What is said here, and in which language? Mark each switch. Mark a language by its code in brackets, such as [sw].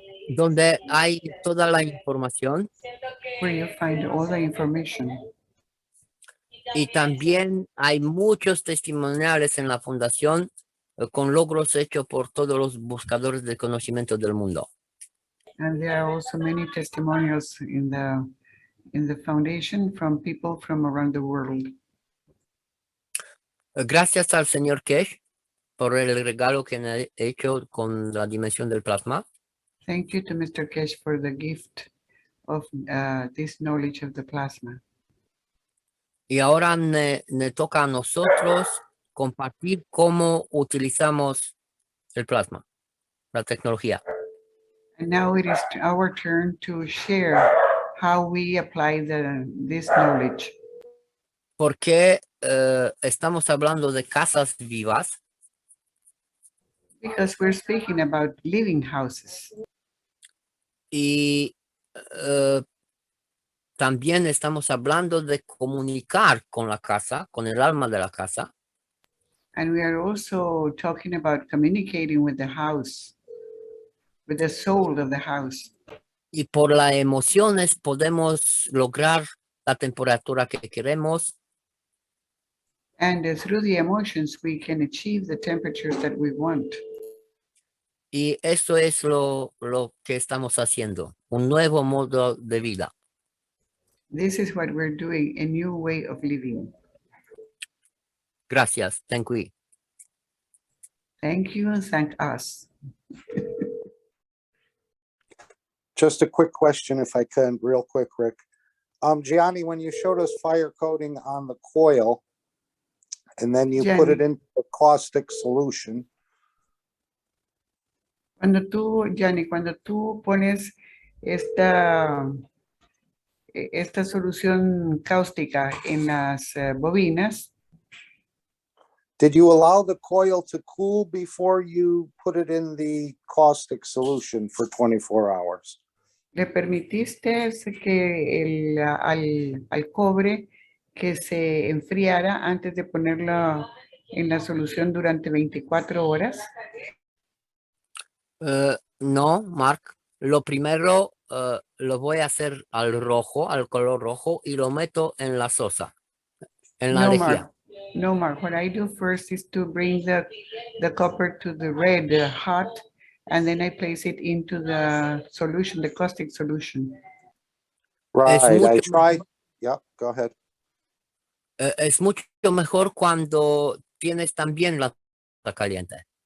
[es] Donde hay toda la información. [en] Where you find all the information. [es] Y también hay muchos testimoniales en la Fundación con logros hechos por todos los buscadores del conocimiento del mundo. [en] And there are also many testimonials in the foundation from people from around the world. [es] Gracias al señor Kesh por el regalo que me ha hecho con la dimensión del plasma. [en] Thank you to Mr. Kesh for the gift of this knowledge of the plasma. [es] Y ahora me toca a nosotros compartir cómo utilizamos el plasma, la tecnología. [en] And now it is our turn to share how we apply this knowledge. [es] Porque estamos hablando de casas vivas. [en] Because we're speaking about living houses. [es] Y también estamos hablando de comunicar con la casa, con el alma de la casa. [en] And we are also talking about communicating with the house, with the soul of the house. [es] Y por las emociones podemos lograr la temperatura que queremos. [en] And through the emotions, we can achieve the temperatures that we want. [es] Y eso es lo que estamos haciendo, un nuevo modo de vida. [en] This is what we're doing, a new way of living. [es] Gracias, [en] thank you. Thank you and thank us. Just a quick question, if I can, real quick, Rick. Gianni, when you showed us fire coating on the coil, and then you put it into a caustic solution. [es] Gianni, cuando tú pones esta solución cáustica en las bobinas, [en] did you allow the coil to cool before you put it in the caustic solution for 24 hours? [es] ¿Le permitiste que al cobre que se enfriara antes de ponerlo en la solución durante 24 horas? No, Mark. Lo primero lo voy a hacer al color rojo, y lo meto en la sosa, en la lejía. Mark. [en] No, Mark, what I do first is to bring the copper to the red hot, and then I place it into the solution, the caustic solution. Right, I [es] mucho [en] tried, yeah, go ahead. [es] Es mucho mejor cuando tienes también la taza caliente.